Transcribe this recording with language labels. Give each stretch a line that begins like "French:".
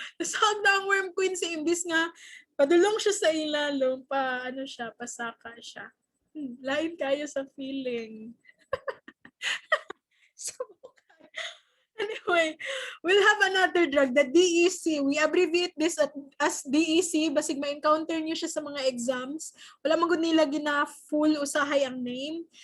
Cebuano: Nasaag na ang worm queen si imbis nga padulong siya sa ilalong, pasaka siya. Lain kayo sa feeling.
English: So, anyway, we'll have another drug, the DEC. We abbreviate this as DEC.
Cebuano: Basig ma-encounter niyo siya sa mga exams. Wala magud nila gina full usahay ang name.